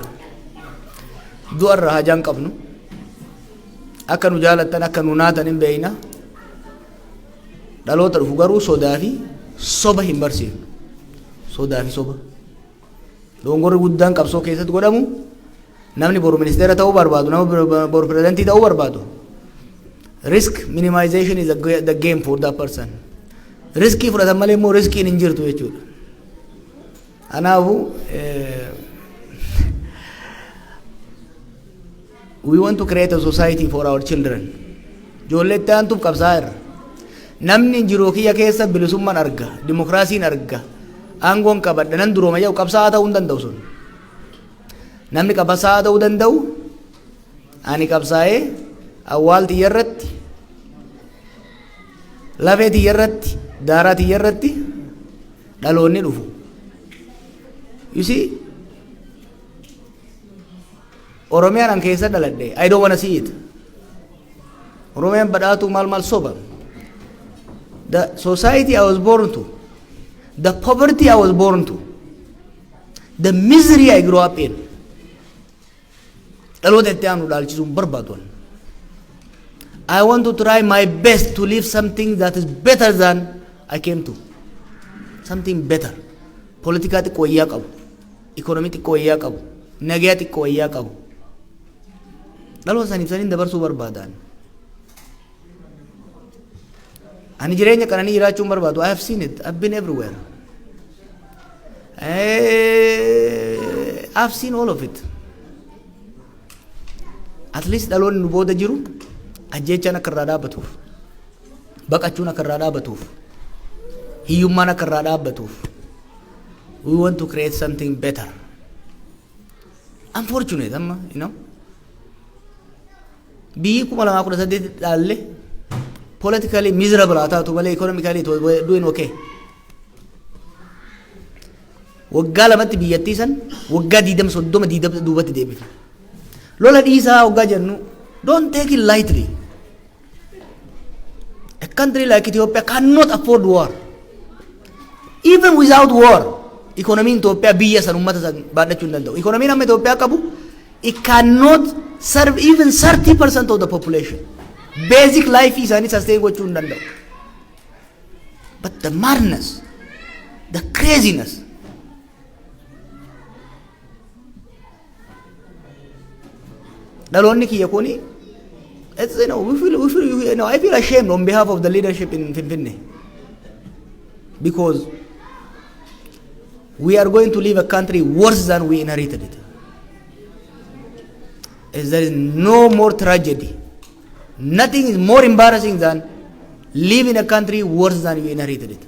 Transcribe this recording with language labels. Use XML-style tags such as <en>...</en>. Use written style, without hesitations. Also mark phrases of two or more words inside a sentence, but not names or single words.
<om>Du'arra hajaan qabnu akka nu jaalattan akka nu naatan hin beeyna. Dhaloota dhufu garuu sodaa fi soba hin barsiifnu. Sodaa fi soba. Dongorri guddaan qabsoo keessatti godhamu namni boru ministeera ta'uu barbaadu nama boru pirezidantii ta'uu barbaadu.</om> <en>Risk minimization is the game for that person.</en> <om>Riskii fudhatan malee immoo riskiin hin jirtu jechuudha.</om> <en>Kanaafu we want to create a society for our children.</en> <om>Ijoollee itti aantuuf qabsaa'aa irra. Namni jiruu kiyya keessa bilisummaan arga, dimokiraasiin arga, aangoon qabadha nan durooma jedhu qabsaa'aa ta'uu hin danda'u sun. Namni qabsaa'aa ta'uu danda'u ani qabsaa'ee awwaal tiyya irratti, lafee tiyya irratti, daaraa tiyya irratti dhaloonni dhufu.</om> <en>You see,</en> <om>Oromiyaan an keessa dhaladhe,</om> <en>I don't want to see it.</en> <om>Oromiyaan badhaatu maal soba.</om> <en>The society I was born to, the poverty I was born to, the misery I grew up in.</en> <om>Dhaloota itti aanu dhaalchisuun barbaadu.</om> <en>I want to try my best to live something that is better than I came to. Something better.</en> <om>Politika xiqqoo wayyaa qabu, economy xiqqoo wayyaa qabu, nagaa xiqqoo wayyaa qabu. Dhaloota saniif saniin dabarsuu barbaadan. Ani jireenya kananii jiraachuun barbaadu.</om> <en>I have seen it. I've been everywhere. I've seen all of it. At least</en> <om>dhaloonni nu booda jiru ajjeechaan akka irraa dhaabbatuuf, baqachuun akka irraa dhaabbatuuf, hiyyummaan akka irraa dhaabbatuuf.</om> <en>We want to create something better. Unfortunate, you know.</en> <om>Biyyi 2018 dhaalle</om> <en>politically miserable</en> <om>haa taatu malee</om> <en>economically it was doing okay.</en> <om>Waggaa lamatti biyyattii san waggaa 30 duubatti deebifne. Lola dhiisaa waggaa jennu</om> <en>don't take it lightly. A country like Ethiopia cannot afford war. Even without war, economy in Ethiopia</en> <om>biyya san ummata san baadhachuu hin danda'u. Economy amma Ethiopia qabu,</om> <en>it cannot serve even 30% of the population. Basic life</en> <om>isaanii sustain gochuu hin danda'u.</om> <en>But the madness, the craziness,</en> <om>dhaloonni kiyya kuni,</om> <en>it's, I feel ashamed on behalf of the leadership in Finfinne, because we are going to leave a country worse than we inherited it. As there is no more tragedy, nothing is more embarrassing than leaving a country worse than you inherited it.</en>